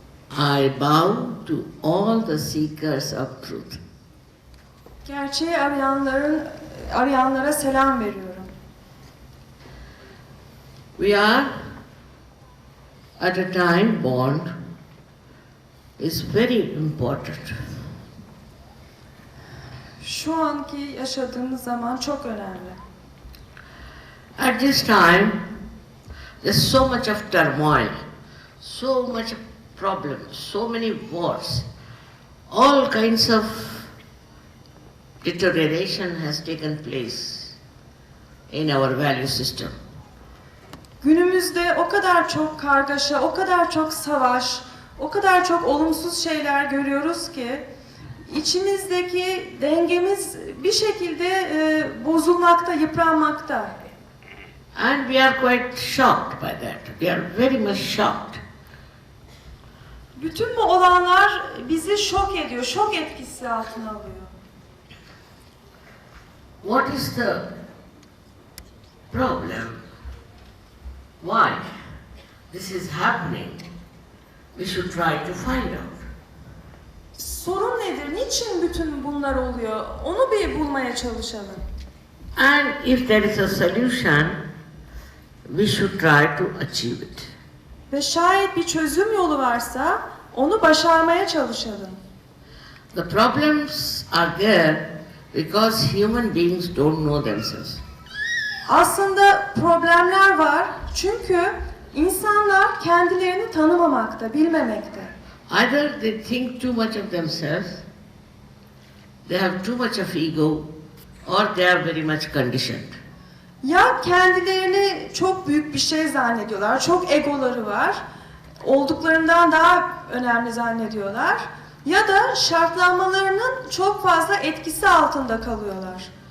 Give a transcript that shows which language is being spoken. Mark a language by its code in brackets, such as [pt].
[en] I bow to all the seekers of truth. [tr] Gerçeği arayanlara selam veriyorum. [en] We are at a time bond is very important. [tr] Şu anki yaşadığımız zaman çok önemli. [en] At this time, there's so much of turmoil, so much of problems, so many wars, all kinds of deterioration has taken place in our value system. [tr] Günümüzde o kadar çok kargaşa, o kadar çok savaş, o kadar çok olumsuz şeyler görüyoruz ki içimizdeki dengemiz bir şekilde bozulmakta, yıpranmakta. [en] And we are quite shocked by that. We are very much shocked. [tr] Bütün bu olanlar bizi şok ediyor, şok etkisi altına alıyor. [en] What is the problem? Why this is happening? We should try to find out. [tr] Sorun nedir? Niçin bütün bunlar oluyor? Onu bir bulmaya çalışalım. [en] And if there is a solution, we should try to achieve it. [tr] Ve şayet bir çözüm yolu varsa onu başarmaya çalışalım. [en] The problems are there because human beings don't know themselves. [tr] Aslında problemler var çünkü insanlar kendilerini tanımamakta, bilmemekte. [en] Either they think too much of themselves, they have too much of ego, or they are very much conditioned. [tr] Ya kendilerini çok büyük bir şey zannediyorlar, çok egoları var, olduklarından daha önemli zannediyorlar. Ya da şartlanmalarının çok fazla etkisi altında kalıyorlar.